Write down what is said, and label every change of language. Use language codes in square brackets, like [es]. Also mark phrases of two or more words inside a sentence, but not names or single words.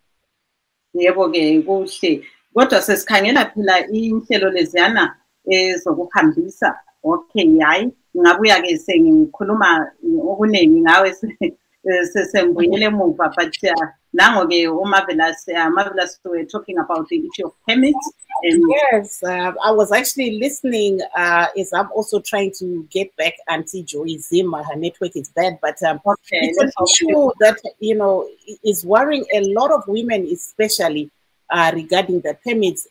[nd] Yebo-ke, kuhle. Kodwa sesikhangela phela inhlelo leziyana ezokuhambisa. Okay, hayi ngabuya-ke sengikhuluma okuningi ngawe sembuyele emuva, but nango-ke Marvellous, [en] we're talking about the issue of permits. And yes, I was actually listening as I'm also trying to get back Aunty Joyi Zim. Her network is bad, but it's an issue that, you know, is worrying a lot of women, especially regarding the permits.